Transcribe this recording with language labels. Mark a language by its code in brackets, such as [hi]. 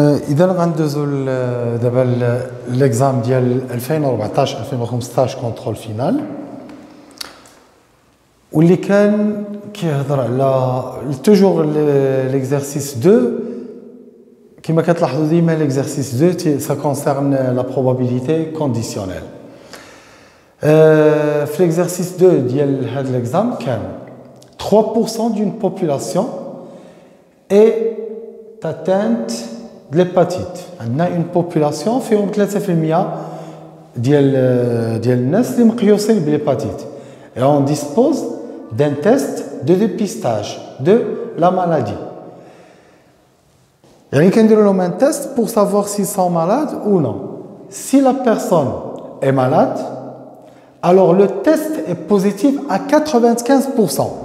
[ar] إذا غندوزو دابا ليكزام ديال 2014 2015 كونترول فينال واللي كان كيهضر على توجور ليكزارسيس 2 كما كتلاحظوا ديما ليكزارسيس 2 [fr] ça concerne la probabilité conditionnelle. في l'exercice 2 [ar] ديال هذا [fr] l'examen كان 3% d'une population est atteinte de l'hépatite. On a une population [ar] فيهم 3% ديال الناس اللي مقيوسين بالهيباتيت. [fr] Et on dispose d'un test de dépistage de la maladie. [ar] يعني كنديروا لهم [fr] un test pour savoir s'ils sont malades ou non. Si la personne est malade, alors le test est positif à 95%.